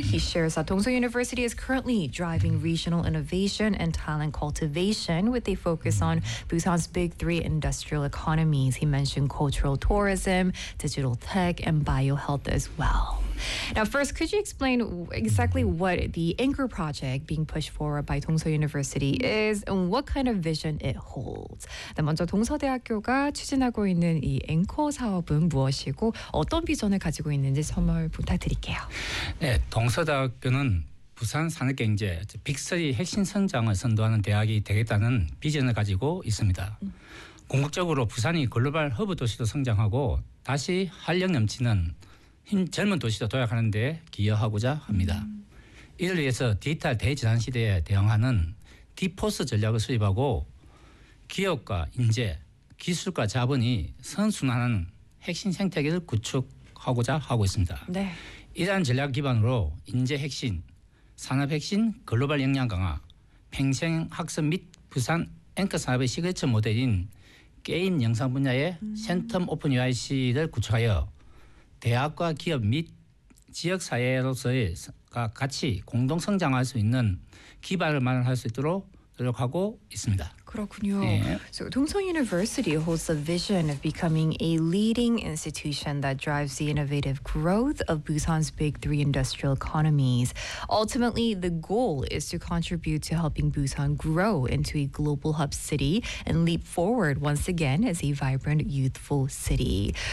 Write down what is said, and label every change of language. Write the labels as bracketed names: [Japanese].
[English] He shares that Dongseo University is currently driving regional innovation and talent cultivation with a focus on Busan's big three industrial economies. He mentioned cultural tourism, digital tech, and biohealth as well. Now, first, could you explain exactly what the Anchor Project being pushed forward by Dongseo University is and what kind of vision it holds? [Korean] 먼저 동서대학교가 추진하고 있는 이 앵커 사업은 무엇이고 어떤 비전을 가지고 있는지 설명을 부탁드릴게요. 네, 동서대학교는 부산 산업경제, 즉 빅3 핵심 성장을 선도하는 대학이 되겠다는 비전을 가지고 있습니다. 궁극적으로 부산이 글로벌 허브 도시로 성장하고 다시 활력 넘치는 젊은 도시로 도약하는 데 기여하고자 합니다. 이를 위해서 디지털 대전환 시대에 대응하는 디포스 전략을 수립하고 기업과 인재, 기술과 자본이 선순환하는 핵심 생태계를 구축하고자 하고 있습니다. 네. 이러한 전략 기반으로 인재 핵심, 산업 핵심, 글로벌 역량 강화, 평생 학습 및 부산 앵커 산업의 시그니처 모델인 게임 영상 분야의 센텀 오픈 UIC를 구축하여 대학과 기업 및 지역사회로서의 같이 공동성장할 수 있는 기반을 마련할 수 있도록 노력하고 있습니다. 그렇군요. 예. [English] So, Dongseo University holds the vision of becoming a leading institution that drives the innovative growth of Busan's big three industrial economies. Ultimately, the goal is to contribute to helping Busan grow into a global hub city and leap forward once again as a vibrant, youthful city.